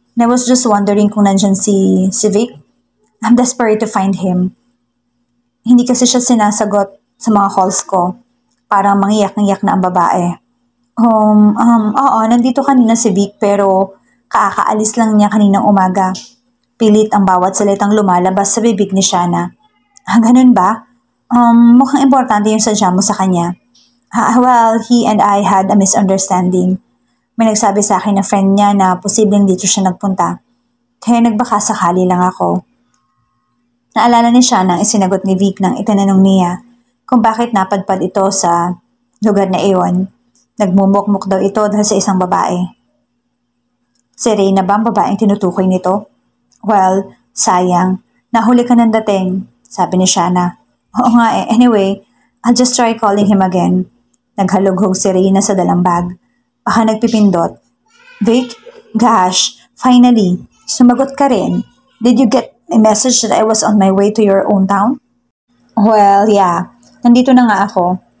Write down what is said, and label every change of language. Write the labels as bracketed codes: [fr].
[en] And I was just wondering [tl] kung nandyan si Vic. [en] I'm desperate to find him." [tl] Hindi kasi siya sinasagot sa mga calls ko. Parang mangiyak-ngiyak na ang babae. Oo, nandito kanina si Vic pero kakaalis lang niya kaninang umaga. Pilit ang bawat salitang lumalabas sa bibig ni Shana. Ganun ba? Mukhang importante yung sadya mo sa kanya. [en] Well, he and I had a misunderstanding. [tl] May nagsabi sa akin na friend niya na posibleng dito siya nagpunta. Kaya nagbaka sakali lang ako. Naalala ni Shana ang isinagot ni Vic nang itinanong niya kung bakit napadpad ito sa lugar na iyon. Nagmumukmuk daw ito dahil sa isang babae. Si Reyna ba ang babaeng tinutukoy nito? Well, sayang. Nahuli ka ng dating, sabi ni Shana. Oo nga [en] Anyway, I'll just try calling him again. [tl] Naghalughog si Reyna sa dalang bag. Baka nagpipindot. Vic, gosh, finally, sumagot ka rin. [en] Did you get a message that I was on my way to your own town? Well, yeah. [tl] Nandito na nga ako.